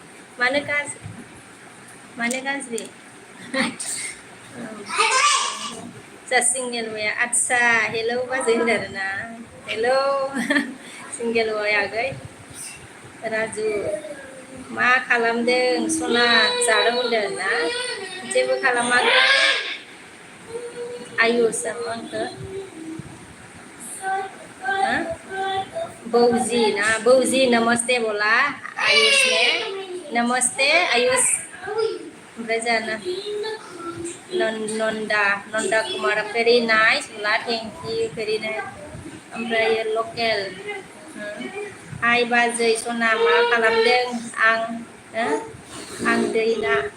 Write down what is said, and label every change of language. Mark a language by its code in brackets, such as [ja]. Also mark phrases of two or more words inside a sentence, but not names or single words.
[brx] मानो गाज्रि जा सिंगेल वाया आदसा हेलौ बाजै होनदों आरोना हेलौ सिंगेल वाय आगै राजु मा खालामदों सना जादों होनदों ना जेबो खालामाखै आयुषा आंखौ बौजी ना बौजी नमस्ते बोला आयुष ने नमस्ते आयुष ओमफ्राय जाना नन्दा कुमार [en] very nice [brx] बोला [en] thank you very nice [brx] ओमफ्राय लकेल हाय बाजै सना मा खालामदों आं दैना